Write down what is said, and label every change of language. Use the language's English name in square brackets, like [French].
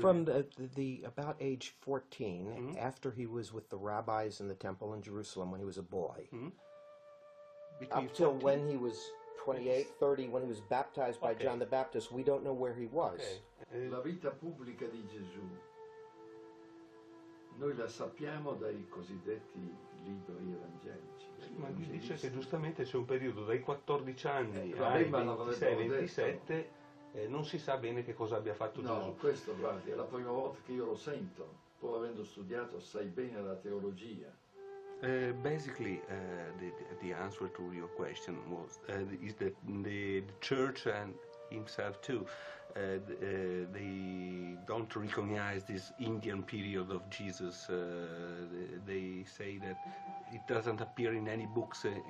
[English] From the about age 14, after he was with the rabbis in the temple in Jerusalem when he was a boy, up till when he was 28, 30, when he was baptized by John the Baptist, we don't know where he was. [Italian] La vita pubblica di Gesù, noi la sappiamo dai cosiddetti libri evangelici. Ma dice che giustamente c'è un periodo dai 14 anni ai 26-27 non si sa bene che cosa abbia fatto Gesù. No, questo guardi, è la prima volta che io lo sento, pur avendo studiato assai bene la teologia. [English] Basically, the answer to your question was is that the church and himself too, they don't recognize this Indian period of Jesus. They say that it doesn't appear in any books,